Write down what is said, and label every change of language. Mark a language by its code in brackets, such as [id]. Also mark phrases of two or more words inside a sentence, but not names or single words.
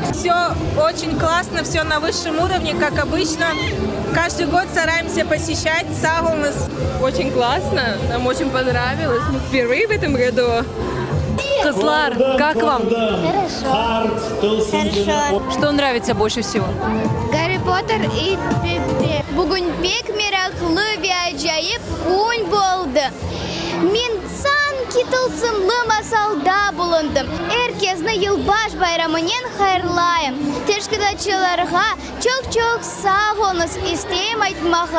[ru] Все очень классно, все на высшем уровне, как обычно. Каждый год стараемся посещать. Сагу у нас очень классно, нам очень понравилось. Мы впервые в этом году. Кызлар, как вам? Хорошо. Хорошо. Что нравится больше всего? [crh] Гарри Поттер и Пеппи. Бүгін бек мераклы ve acayip күн болды. Мен санки тылсымлы масалда bulundum. Herkesni yılbaş bayramının hayırlayım. Teşkilatçılarga çok sağ olunuz isteyim aytmağa.